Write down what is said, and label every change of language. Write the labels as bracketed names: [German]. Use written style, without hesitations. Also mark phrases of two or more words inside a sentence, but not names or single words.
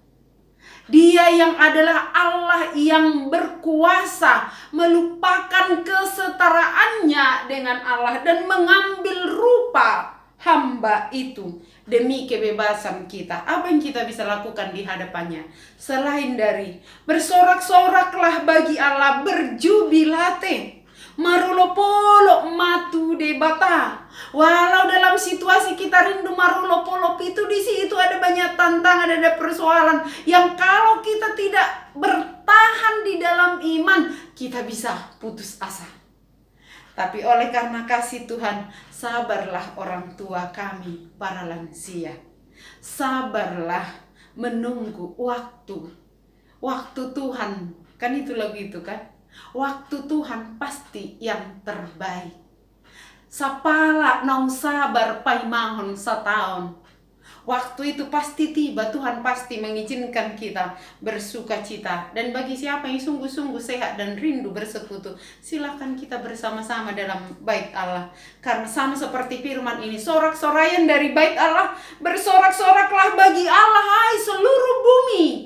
[Indonesian] Dia yang adalah Allah yang berkuasa melupakan kesetaraannya dengan Allah dan mengambil rupa hamba itu demi kebebasan kita. Apa yang kita bisa lakukan di hadapannya selain dari bersorak-soraklah bagi Allah, [Batak Toba] berjubilate, marulopolo matu debata. [Indonesian] Walau dalam situasi kita rindu marulopolo itu, di situ ada banyak tantangan, ada persoalan yang kalau kita tidak bertahan di dalam iman, kita bisa putus asa. Tapi oleh karena kasih Tuhan, sabarlah orang tua kami, para lansia. Sabarlah menunggu waktu. Waktu Tuhan, kan itu lagu itu kan? Waktu Tuhan pasti yang terbaik. [Batak Toba] Sapala nong sabar paimahon sataon. [Indonesian] Waktu itu pasti tiba, Tuhan pasti mengizinkan kita bersuka cita. Dan bagi siapa yang sungguh-sungguh sehat dan rindu bersekutu, silakan kita bersama-sama dalam bait Allah. Karena sama seperti firman ini, sorak-sorayan dari bait Allah, bersorak-soraklah bagi Allah, hai seluruh bumi.